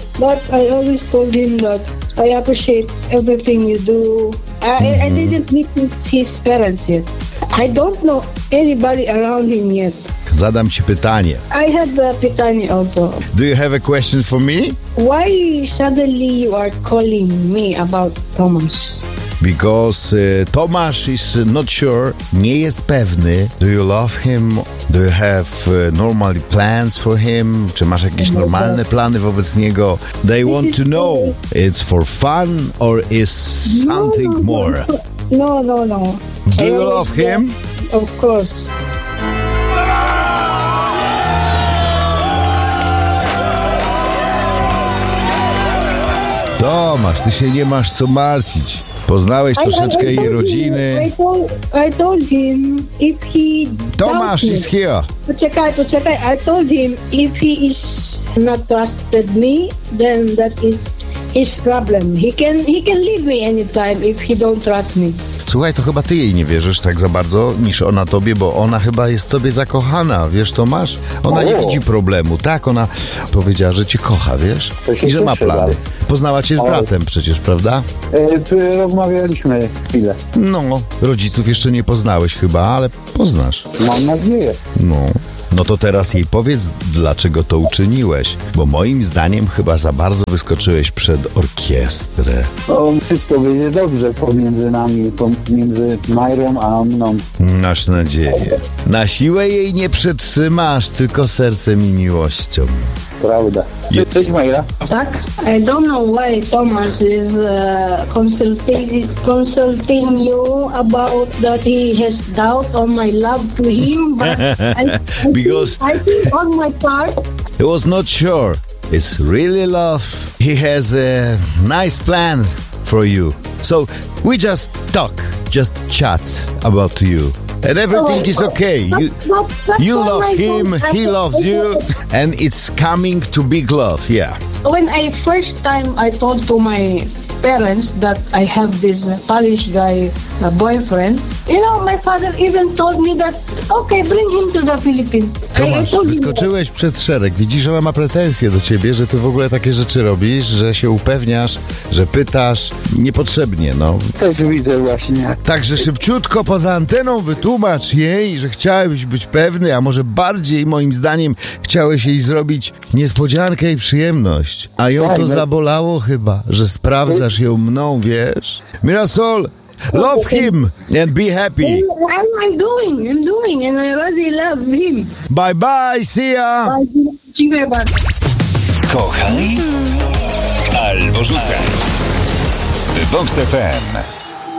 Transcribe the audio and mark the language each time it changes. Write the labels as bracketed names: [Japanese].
[English] But I always told him that I appreciate everything you do. I didn't meet his parents yet. I don't know anybody around him yet. [Polish] Zadam ci pytanie. [English] I have a [Polish] pytanie [English] also. Do you have a question for me? Why suddenly you are calling me about Tomasz? Because Tomasz is not sure, [Polish] nie jest pewny. [English] Do you love him? Do you have normal plans for him? [Polish] Czy masz jakieś normalne plany wobec niego? [English] They want to know, it's for fun or is something more? No. Do you love him? Of course. [Polish] Tomasz, ty się nie masz co martwić. Poznałeś troszeczkę jej rodziny. [English] I told him if he... Tomasz is here. [Polish] Poczekaj. [English] I told him if he is not trusted me, then that is his problem. He can leave me anytime if he don't trust me. [Polish] Słuchaj, to chyba ty jej nie wierzysz tak za bardzo niż ona tobie, bo ona chyba jest tobie zakochana, wiesz Tomasz? Ona nie widzi problemu, tak? Ona powiedziała, że cię kocha, wiesz? I że ma plany. Poznała cię z bratem przecież, prawda? Rozmawialiśmy chwilę. No, rodziców jeszcze nie poznałeś chyba, ale poznasz. Mam nadzieję. No to teraz jej powiedz, dlaczego to uczyniłeś. Bo moim zdaniem chyba za bardzo wyskoczyłeś przed orkiestrę. Wszystko będzie dobrze pomiędzy nami, pomiędzy Majrą a mną. Masz nadzieję. Na siłę jej nie przetrzymasz, tylko sercem i miłością. Prawda. Cześć Majra. Tak? [English] I don't know why Tomasz is consulting you about that he has doubt on my love to him, but... Because I think on my part, he was not sure. It's really love. He has a nice plan for you. So we just talk, just chat about you, and everything is okay. You love him. He loves you, and it's coming to big love. Yeah. When I first time I told to my parents that I have this Polish guy a boyfriend. You know, my father even told me that, okay, bring him to the Philippines. [Polish] Tomasz, wyskoczyłeś przed szereg. Widzisz, ona ma pretensje do ciebie, że ty w ogóle takie rzeczy robisz, że się upewniasz, że pytasz niepotrzebnie, no. Też widzę właśnie. Także szybciutko poza anteną wytłumacz jej, że chciałeś być pewny, a może bardziej, moim zdaniem, chciałeś jej zrobić niespodziankę i przyjemność. A ją to zabolało chyba, że sprawdzasz ją mną, wiesz? [English] Mirasol, love him and be happy. I'm doing, and I really love him. Bye bye, see ya. [Polish] Dziękuję bardzo. Kochaj albo rzucaj. Vox FM.